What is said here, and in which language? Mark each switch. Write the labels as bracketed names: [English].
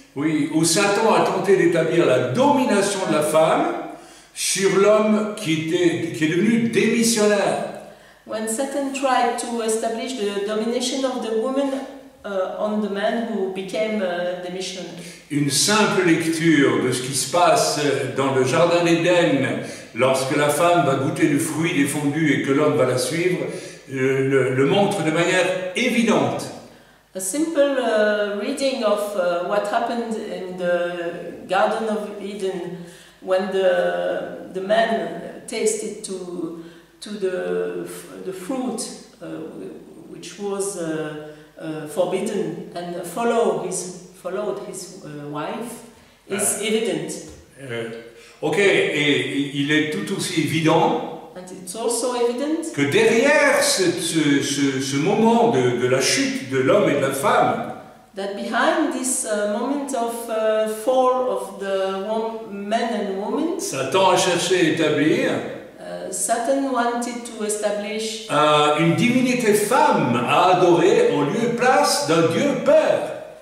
[French] Oui, où Satan a tenté d'établir la domination de la femme sur l'homme qui est devenu démissionnaire. [English] When Satan tried to establish the domination of the woman on the man who became the missionary. [French] Une simple lecture de ce qui se passe dans le Jardin d'Éden lorsque la femme va goûter le fruit défendu et que l'homme va la suivre, le montre de manière évidente. [English] A simple reading of what happened in the Garden of Eden when the man tasted to the fruit which was forbidden and followed his wife is evident. [French] Ok, et il est tout aussi évident [English] And it's also evident [French] que derrière ce moment de la chute de l'homme et de la femme, [English] that behind this moment of fall of the man and woman, [French] Satan a cherché à établir [English] Satan wanted to establish [French] une divinité femme à adorer en lieu et place d'un Dieu Père.